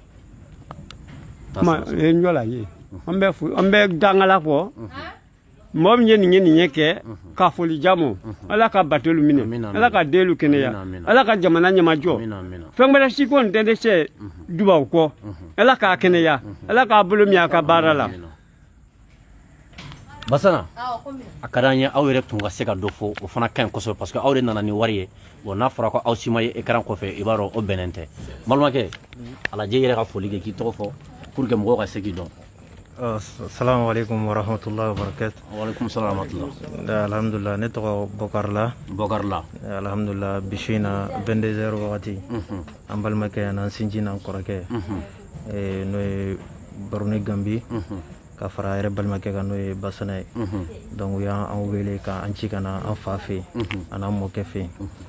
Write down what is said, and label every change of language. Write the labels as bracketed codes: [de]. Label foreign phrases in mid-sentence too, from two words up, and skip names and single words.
[bm] ma ye n jɔ la ye an bɛ dangala kɔ mɔgɔ min ye nin ye kɛ ka foli jamu ala ka batolu minɛ ala ka delu kɛnɛya ala ka jamana ɲɛmajɔ fɛn wɛrɛ si ko nin tɛ dɛsɛ dubaw kɔ ala k'a kɛnɛya ala k'a bolo min a ka baara la Basana a ka d'an ye aw yɛrɛ tun ka se ka dɔ fɔ o fana ka ɲi kosɛbɛ [fr] parce que [bm] aw de nana ni wari ye bon n'a fɔra ko aw si ma ye écran kɔfɛ i b'a dɔn o bɛnnen tɛ balimakɛ alajɛ i yɛrɛ ka foli kɛ k'i tɔgɔ fɔ [fr] pour que [bm] mɔgɔw ka se k'i dɔn. [ar] السلام عليكم ورحمة الله وبركاته. وعليكم السلام ورحمة الله. [bm] Alhamdulillah ne tɔgɔ Bokarla. Bokarla. Alhamdulillah bishina 22h wagati. An balimakɛ n'an sinji n'an kɔrɔkɛ. N'o ye Baruni Gambi. Ka fara yɛrɛ balimakɛ kan n'o ye Basana ye. Donc u y'an wele k'an ci ka na an fa fɛ yen a n'an mɔkɛ fɛ yen.